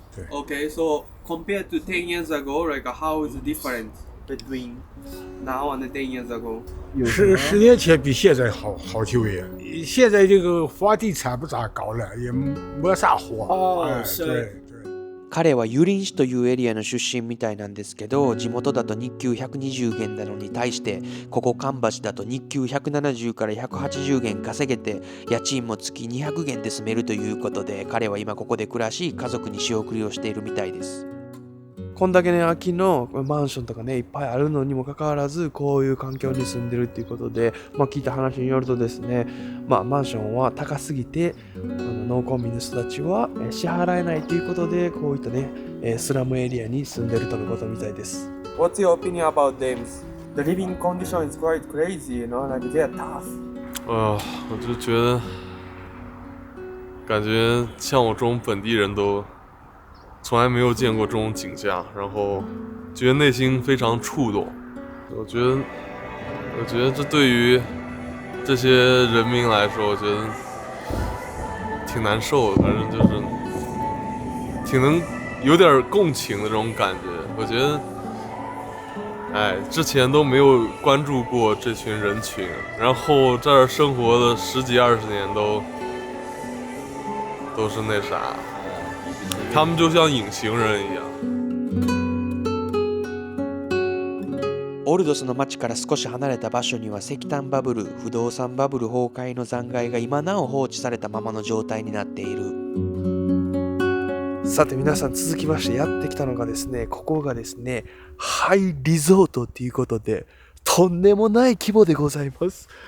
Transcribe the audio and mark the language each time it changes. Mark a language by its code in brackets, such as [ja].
[en] Okay, so compared to 10 years ago, like how is different between now and 10 years ago? [zh] 有什么 10年前比现在好就业。现在这个房地产不咋高了，也没啥活。哎，是对。 [ja] 彼はユリン市というエリアの出身みたいなんですけど、地元だと日給120元なのに対して、ここ神橋だと日給170から180元稼げて、家賃も月200元で住めるということで、彼は今ここで暮らし、家族に仕送りをしているみたいです。こんだけね、空きのマンションとかね、いっぱいあるのにもかかわらず、こういう環境に住んでるっていうことで、聞いた話によるとですね、マンションは高すぎて、農耕民の人たちは支払えないということで、こういったね、スラムエリアに住んでるとのことみたいです。 [en] What's your opinion about them? The living condition is quite crazy, you know, like they're tough. [zh] 我就觉得，感觉像我这种本地人都从来没有见过这种景象，然后觉得内心非常触动。我觉得这对于这些人民来说，我觉得挺难受的，反正就是挺能有点共情的这种感觉。我觉得哎，之前都没有关注过这群人群，然后这儿生活了10几20年都是那啥，他们就像隐形人一样。 [ja] オルドスの町から少し離れた場所には石炭バブル、不動産バブル崩壊の残骸が今なお放置されたままの状態になっている。さて皆さん、続きましてやってきたのがですね、ここがですね、ハイリゾートということで、とんでもない規模でございます。